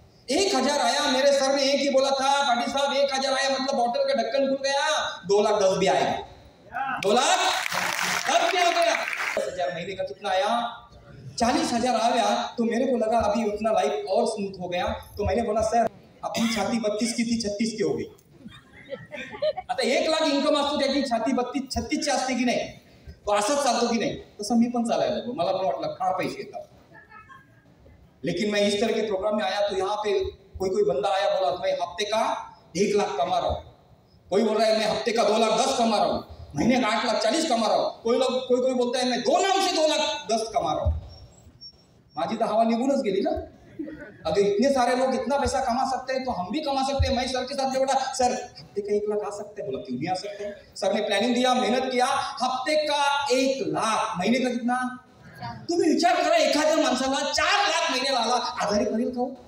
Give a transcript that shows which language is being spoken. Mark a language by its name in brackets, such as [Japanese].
[Hindi] 1000 आया, मेरे सर ने एक ही बोला था, पाटिल साहब 1000 आया मतलब बॉटल का ढक्कन खुल गया, 2,10,000 भी आएगा। 2,10,000 क्या हो गया? 10,000 महीने का कितना आया? 40,000 आ गया। तो मेरे को लगा अभी उतना लाइफ और स्मूथ हो गया। तो मैंने बोला सर अपनी छाती 32 की थी, 36 की हो गई। [Marathi] आता 1 लाख इन्कम असतो त्याची छाती 36ची असते की नाही, तो असंच चालतो की नाही? तसं मी पण चालायला लागलो। मला पण वाटलं फार पैसे येतात, [Hindi] लेकिन मैं इस तरह के प्रोग्राम में आया तो यहाँ पे कोई बंदा आया, बोला मैं हफ्ते का 1 लाख कमा रहा हूँ, कोई बोल रहा है मैं हफ्ते का 2,10,000 कमा रहा हूँ, महीने का 8,40,000 कमा रहा हूँ, कोई बोलता है मैं 2 नाम से 2,10,000 कमा रहा हूँ। [Marathi] माझी तो हवा निगुनच गेली ना। [Hindi] अगर इतने सारे लोग इतना पैसा कमा सकते हैं तो हम भी कमा सकते हैं। मैं सर के साथ बोला सर हफ्ते का 1 लाख आ सकते हैं? बोला क्यों नहीं आ सकते। सर ने प्लानिंग दिया, मेहनत किया, हफ्ते का 1 लाख, महीने का कितना? [Marathi] तुम्ही विचार करा, एखाद्या माणसाला 4 लाख महिन्याला आला, आजारी पडेल का?